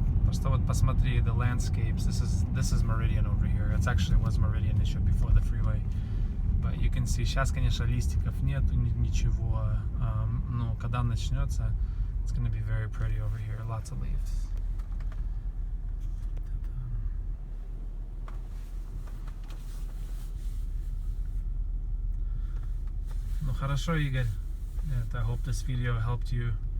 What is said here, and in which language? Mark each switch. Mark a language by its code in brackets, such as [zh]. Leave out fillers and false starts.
[en] So [ru] посмотри, [en] the landscapes. This is Meridian over here. It actually was Meridian [ru] еще [en] before the freeway. But you can see, [ru] сейчас, конечно, листиков нету, ничего. Но когда начнется, [en] it's going to be very pretty over here. Lots of leaves. [ru] Ну хорошо, [en] Игорь. I hope this video helped you